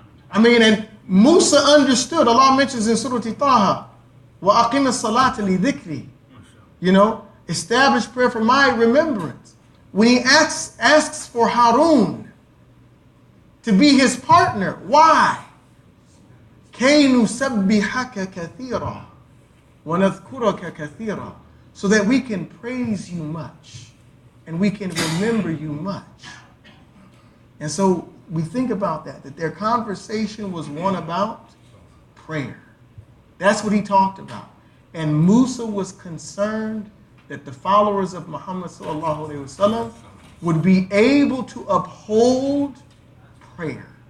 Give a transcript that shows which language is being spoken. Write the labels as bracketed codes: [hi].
[en] I mean, and Musa understood. Allah mentions in Surah Taha, [ar] وَأَقِمَ الصَّلَاةَ لِذِكْرِي. [en] You know, establish prayer for my remembrance. When he asks for Harun to be his partner, why? [ar] كَيْ نُسَبِّحَكَ كَثِيرًا وَنَذْكُرَكَ كَثِيرًا. [en] So that we can praise you much and we can remember you much. And so we think about that their conversation was one about prayer. That's what he talked about. And Musa was concerned that the followers of Muhammad sallallahu alaihi wasallam would be able to uphold prayer.